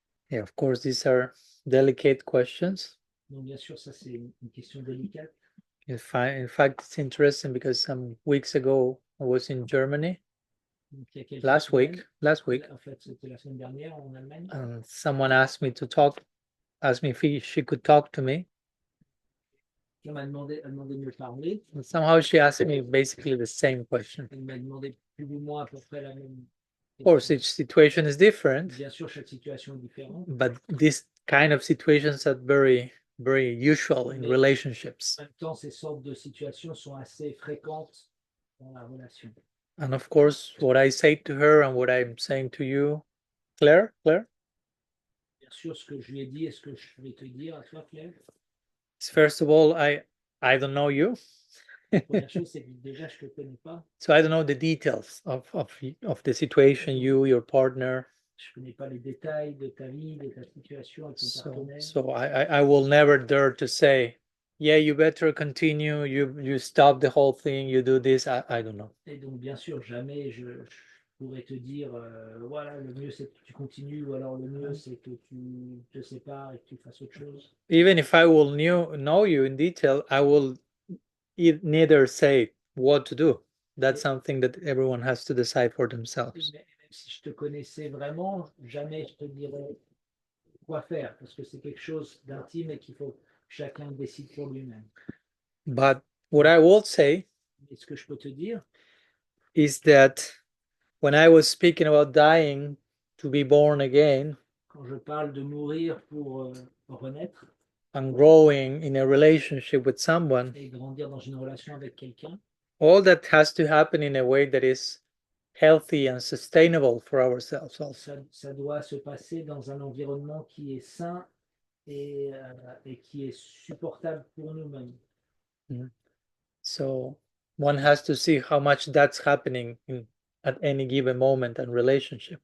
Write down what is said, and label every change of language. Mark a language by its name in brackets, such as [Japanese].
[English] Yeah, of course, these are delicate questions. [French] Donc, bien sûr, ça c'est une question délicate. [English] In fact, it's interesting because some weeks ago I was in Germany. Last week. [French] En fait, c'était la semaine dernière en Allemagne. [English] And someone asked me if she could talk to me. [French] Elle m'a demandé de me parler. [English] And somehow she asked me basically the same question. [French] Elle m'a demandé plus ou moins à peu près la même. [English] Of course, each situation is different. [French] Bien sûr, chaque situation est différente. [English] But these kind of situations are very, very usual in relationships. [French] En même temps, ces sortes de situations sont assez fréquentes dans la relation. [English] And of course, what I say to her and what I'm saying to you, Claire? [French] Bien sûr, ce que je lui ai dit et ce que je vais te dire à toi, Claire. [English] First of all, I don't know you. [French] La première chose, c'est que déjà, je ne te connais pas. [English] So I don't know the details of the situation, your partner. [French] Je ne connais pas les détails de ta vie, de ta situation avec ton partenaire. [English] So I will never dare to say, yeah, you better continue, you stop the whole thing, you do this, I don't know. [French] Et donc, bien sûr, jamais je pourrais te dire, voilà, le mieux c'est que tu continues, ou alors le mieux c'est que tu te sépares et que tu fasses autre chose. [English] Even if I will know you in detail, I will neither say what to do. That's something that everyone has to decide for themselves. [French] Même si je te connaissais vraiment, jamais je te dirais quoi faire, parce que c'est quelque chose d'intime et qu'il faut que chacun décide pour lui-même. [English] But what I will say [French] Et ce que je peux te dire, [English] is that when I was speaking about dying to be born again, [French] quand je parle de mourir pour renaître, [English] and growing in a relationship with someone, [French] et grandir dans une relation avec quelqu'un, [English] all that has to happen in a way that is healthy and sustainable for ourselves also. [French] Ça doit se passer dans un environnement qui est sain et qui est supportable pour nous-mêmes. [English] So one has to see how much that's happening at any given moment and relationship.